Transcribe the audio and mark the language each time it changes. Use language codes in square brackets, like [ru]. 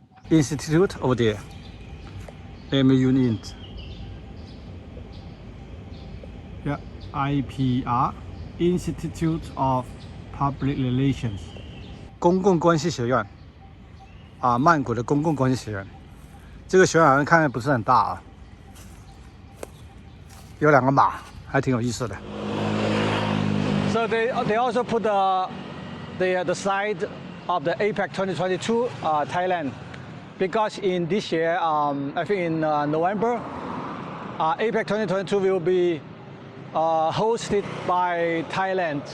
[en] Institute over there. Unit. Yeah, IPR, Institute of Public Relations. [zh] 公共关系学院啊，曼谷的公共关系学院。这个学院好像看着不是很大啊，有2个马，还挺有意思的。 [en] So they also put the side of the APEC 2022 Thailand because in this year I think in November APEC 2022 will be hosted by Thailand.